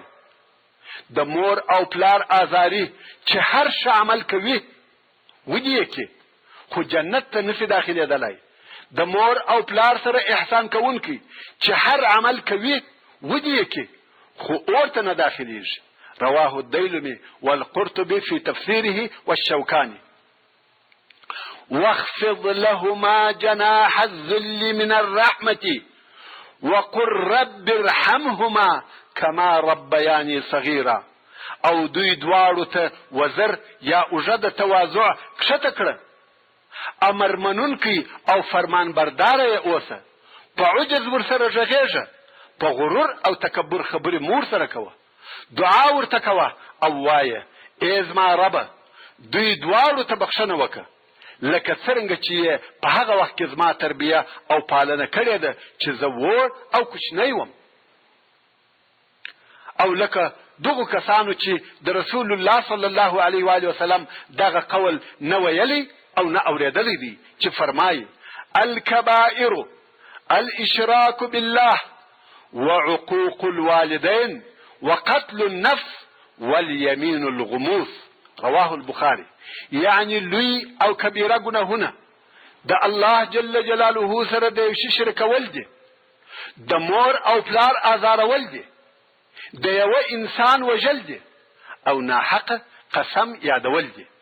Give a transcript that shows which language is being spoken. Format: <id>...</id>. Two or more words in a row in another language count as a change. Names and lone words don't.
<ps>د مور او پلار آزاری چې هر څه عمل کوي ودی کې خو جنت ته نشي داخلېدلی. د مور او پلار سره احسان کوونکی چې هر عمل کوي ودی کې خو اورته نه داخليږي.</ps> <ar>رواه الديلمي والقرطبي في تفسيره والشوكاني. واخفض لهما جناح الذل من الرحمة وقل رب ارحمهما كما ربياني صغيرا.</ar> <ps>او دوی دواړو ته وزر یا اوږده تواضع کښته کړه، امر منونکی او فرمان برداره اوسه، په عجز ورسره غږیږه، په غرور او تکبر خبرې مور سره کوه، دعا ورته کوه او وایه ای زما ربه دوی دواړو ته بخښنه وکړه لکه څرنګه چې په هغه وخت کې زما تربیه او پالنه کړې ده چې زه وړ او کوچنی وم. او لکه دغو کسانو چې د رسول الله</ps> <ar>صلی الله علیه و آله وسلم</ar> <ps>دغه قول نه ویلی او نه اوریدلی دی چې فرمایي</ps> <ar>الکبائر الاشراك بالله وعقوق الوالدين وقتل النفس واليمين الغموس رواه البخاري.</ar> <ps>یعنی لوی او کبیره ګناهونه د الله</ps> <ar>جل جلاله</ar> <ps>سره د یو شرک کول دي، د مور او پلار آزارول دي، د یو انسان وژل دي، او ناحق قسم یادول دي.</ps>